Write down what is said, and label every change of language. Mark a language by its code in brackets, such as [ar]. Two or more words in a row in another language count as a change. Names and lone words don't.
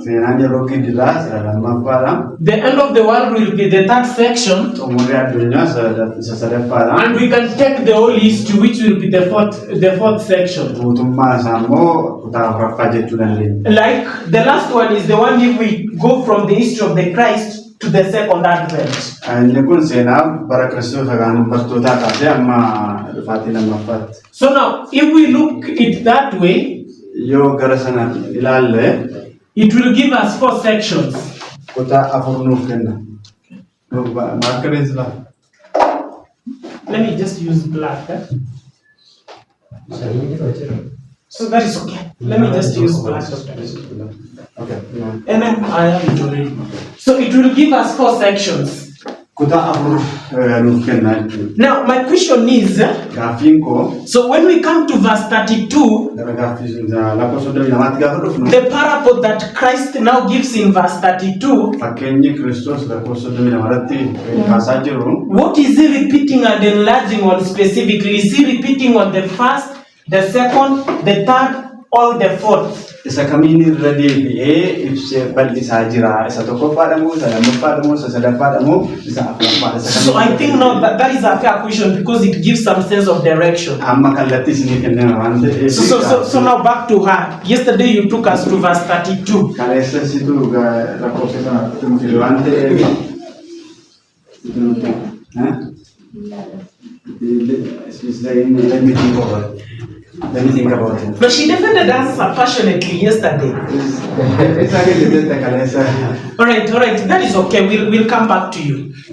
[en] The end of the world will be the third section. And we can take the whole history, which will be the fourth section. Like the last one is the one if we go from the history of the Christ to the second advent. [om] Inni kun seenaa bara Kiristoos hagaan bartootaa kaasee amma dhufaatii lammaffaatti. [en] So now, if we look it that way, [om] Yoo gara sana ilaalle [en] it will give us 4 sections. [om] kutaa afur nuuf kenna. Maakkarees laa. [en] Let me just use black. So that is okay. Let me just use black. Okay. And then I have it already. So it will give us 4 sections. [om] Kutaa afur nuuf kenna jechuudha. [en] Now, my question is, [om] Gaaffiin koo [en] so when we come to verse 32, [om] gara gaaffii lakkoofsa 22 gaafa dhufnu [en] the parable that Christ now gives in verse 32, [om] fakkeenyi Kiristoos lakkoofsa 22 irratti kaasaa jiru. [en] what is he repeating and enlarging on specifically? Is he repeating on the first, the second, the third, or the fourth? [om] Isa kamiin irra deebi'ee ibsee bal'isaa jira. Isa tokkoffaadha moo isa lammaffaadha moo isa sadaffaadha moo isa afuraffaadha? [en] So I think now that is a fair question because it gives some sense of direction. [om] Amma kallattii isinii kenname waan ta'eef. [en] So now back to her. Yesterday you took us to verse 32. [om] Kaleessa situ lakkoofsa sana tumfile waan ta'eef. [en] Let me think about it. But she defended us passionately yesterday. All right, that is okay. We'll come back to you.